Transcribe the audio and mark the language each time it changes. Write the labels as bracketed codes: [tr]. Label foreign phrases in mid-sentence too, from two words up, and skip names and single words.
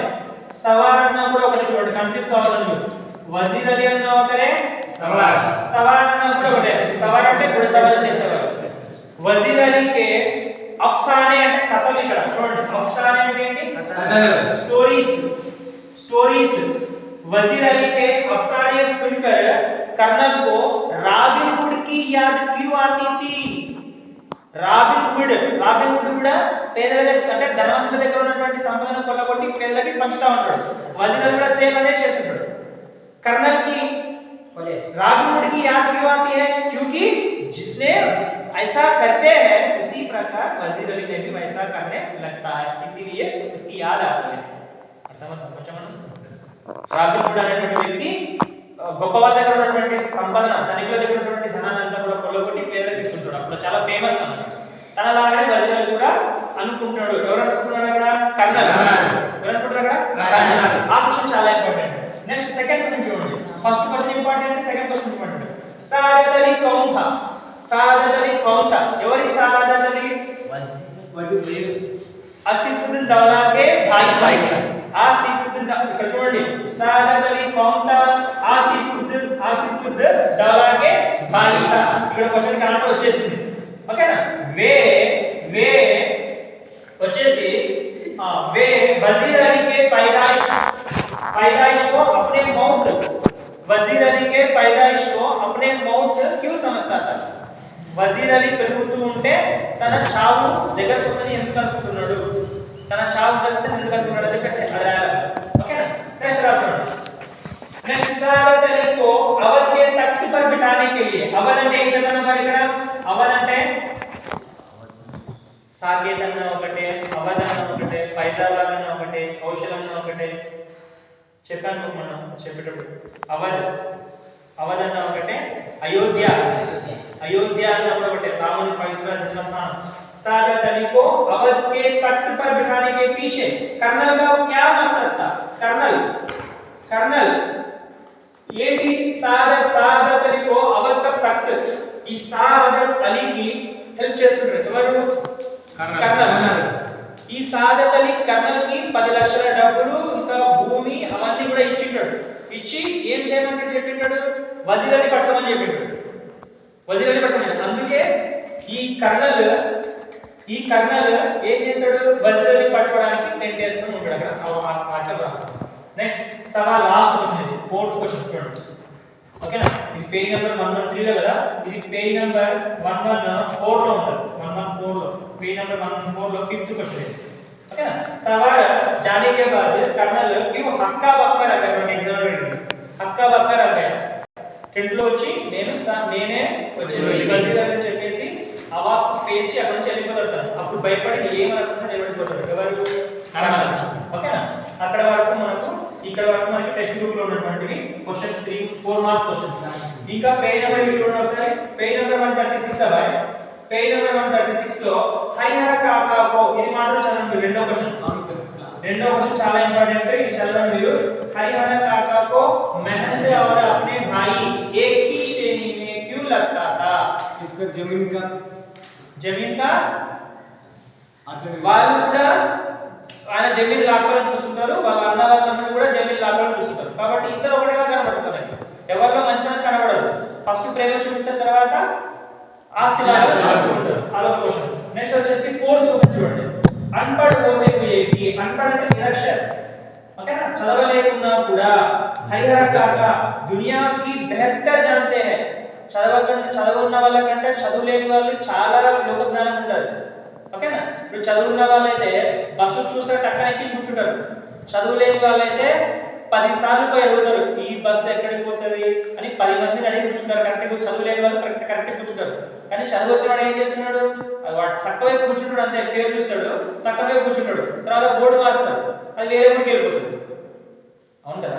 [te] సవార్ అన్న కూడా ఒకటే, చూడండి కన్ఫ్యూజ్ కావద్దు. వజీర్ అలీ అన్న ఒకటే, సవార్ అన్న కూడా ఒకటే. సవార్ అంటే కూడా సవాల్ చేసేవారు. [hi] वज़ीर अली के अफ़साने [te] అంటే కథలు. ఇక్కడ చూడండి అఫ్సానే అంటే ఏంటి? స్టోరీస్. [hi] वजीर अली के अफसाने सुनकर कर्नल को रॉबिन हुड की याद क्यों आती थी? [te] रॉबिन हुड కూడా పేదలకు అంటే ధనవంతుల దగ్గర ఉన్నటువంటి సంపదను కొల్లగొట్టి పేదలకి పంచుతా ఉంటాడు. వజీర్ అలీ కూడా సేమ్ అదే చేస్తుంటాడు. [hi] कर्नल की रॉबिन हुड की याद क्यों आती है? क्योंकि जिसने ऐसा करते हैं उसी प्रकार वजीर अली ने भी वैसा करने लगता है, इसीलिए उसकी याद आती है. [te] రాబిన్ హుడ్ అనేటువంటి వ్యక్తి గొప్ప వాళ్ళ దగ్గర ఉన్నటువంటి సంపదన, ధనికుల దగ్గర ఉన్నటువంటి ధనాన్ని అంతా కూడా కొల్లగొట్టి పేదలకు ఇస్తుంటాడు. అప్పుడు చాలా ఫేమస్ అన్నమాట. తనలాగానే వజీర్ అలీ కూడా అనుకుంటున్నాడు. ఎవరు అనుకుంటున్నారు అక్కడ? కర్నల్. ఎవరు అనుకుంటున్నారు అక్కడ? కర్నల్. ఆ क्वेश्चन చాలా [en] important next second question [te] చూడండి [en] first question important second question important [hi] सादत अली कौन था सादत अली कौन था [te] ఎవరి సాదత్ అలీ ఆసిఫుద్దీన్ దౌలా [hi] के भाई [te] ఆసిఫుద్దీన్ ఇక్కడ చూడండి [hi] सादत अली कौन था आसिफ़ुद्दीन दौला के भाई था [te] ఇక్కడ క్వశ్చన్ కి ఆన్సర్ వచ్చేసింది ఓకేనా [hi] वे వచ్చేసి वे वजीर अली के पैदाइश को अपने मौत वजीर अली के पैदाइश को अपने मौत क्यों समझता था वजीर अली [te] పెరుగుతూ ఉంటే తన చావు దగ్గరకు వస్తని ఎందుకు అనుకుంటున్నాడు తన చావు దగ్గరకు వస్తని ఎందుకు అనుకుంటున్నాడు అని చెప్పేసి అది రాయాలి ఓకేనా నెక్స్ట్ రాసుకోండి [hi] नेक्स्ट सादत अली को अवध के तख्त पर बिठाने के लिए अवध [te] అంటే ఏం చదవడం మరి ఇక్కడ [hi] अवध అంటే [te] సాకేత్ అన్న ఒకటే అవధ్ అన్న ఒకటే ఫైజాబాద్ అన్న ఒకటే కౌశల్ అన్న ఒకటే చెప్పాను మనం చెప్పేటప్పుడు అవధ్ అన్న ఒకటే అయోధ్య అన్న ఒకటే రాముని పవిత్ర జన్మస్థానం [hi] सादत अली को अवध के तख्त पर बिठाने के पीछे कर्नल का क्या मकसद था कर्नल ये भी सादत अली को अवध का तख्त [te] ఈ సాదత్ అలీకి హెల్ప్ చేస్తుంటారు ఎవరు కర్నల్ ఈ సాదత్ అలీ కర్నల్ కి 10 లక్షల డబ్బులు ఇంకా భూమి అవన్నీ కూడా ఇచ్చింటాడు ఇచ్చి ఏం చేయమని చెప్పింటాడు వజీర్ అలీ పట్టుకోమని చెప్పింటాడు వజీర్ అలీ పట్టుకోమని అందుకే ఈ కర్నల్ ఏం చేశాడు వజీర్ అలీ పట్టుకోవడానికి నేను చేస్తూ ఉంటాడు అక్కడ రాస్తాను నెక్స్ట్ సవాల్ [en] last question [te] ఇది [en] fourth question [te] చూడండి ఓకేనా ఇది [en] page number [te] 113 లో కదా ఇది [en] page number [te] 114 లో ఉంటుంది 114 [hi] లో पेज नंबर 114 लो [en] fifth question [hi] ओके ना सवाल जाने के बाद कर्नल क्यों हक्का बक्का रह गया [te] మనకి ఎగ్జామ్ లో [hi] హక్కా బక్కా रह गया [te] టెంట్లో వచ్చి నేనే వచ్చేసి వజీర్ అని చెప్పేసి అవాక్ పేచి అక్కడ నుంచి వెళ్ళిపోతాడు అప్పుడు భయపడి ఏమనుకుంటున్నా వెళ్ళిపోతాడు ఎవరు కర్నల్ ఓకేనా అక్కడ వరకు మనకు ఇక్కడ వరకు మనకి [en] text book [te] లో ఉన్నటువంటివి క్వశ్చన్స్ [en] 4 marks questions [te] ఇంకా [en] page number [te] చూడండి ఒకసారి [en] page number [te] 136 అబ్బాయి [en] page number [te] 136 లో [hi] हैहर काका को [te] ఇది మాత్రం చదవండి రెండో క్వశ్చన్ చాలా ఇంపార్టెంట్ ఇది చదవండి మీరు హరిహర [hi] काका को मेहनत और अपने भाई एक ही श्रेणी में क्यों लगता था इसका जमीन का [te] వాళ్ళు కూడా ఆయన జమీన్ లాక్కోవాలని చూస్తుంటారు వాళ్ళ అన్న వాళ్ళ తమ్ముడు కూడా జమీన్ లాక్కోవాలని చూస్తుంటారు కాబట్టి ఇద్దరు ఒకటిగా కనబడుతున్నారు ఎవరిలో మంచిగా కనబడదు ఫస్ట్ ప్రేమ చూపిస్తారు తర్వాత ఆస్తి లాగా చూస్తుంటారు అదొక క్వశ్చన్ నెక్స్ట్ వచ్చేసి ఫోర్త్ క్వశ్చన్ చూడండి [hi] अनपढ़ होते हुए कि [te] అన్పఢ్ అంటే నిరక్షర ఓకేనా చదవలేకున్నా కూడా హరిహర కాకా [hi] दुनिया की बेहतर जानते हैं [te] చదువున్న వాళ్ళకంటే చదువులేని వాళ్ళు చాలా లోక జ్ఞానం ఉంటుంది ఓకేనా ఇప్పుడు చదువున్న వాళ్ళైతే బస్సు చూస్తే టక్కనెక్కి కూర్చుంటారు చదువులేని వాళ్ళైతే 10 సార్లు పోయి అడుగుతారు ఈ బస్సు ఎక్కడికి పోతుంది అని 10 మందిని అడిగి కూర్చుంటారు కరెక్ట్గా చదువులేని వాళ్ళు కరెక్ట్గా కూర్చుంటారు కానీ చదువు వచ్చినవాడు ఏం చేస్తున్నాడు వాడు చక్కవే కూర్చుంటాడు అంతే పేరు చూస్తాడు చక్కవే కూర్చుంటాడు తర్వాత బోర్డు మారుస్తాడు అది వేరే ఊరికి వెళ్ళిపోతుంది అవును కదా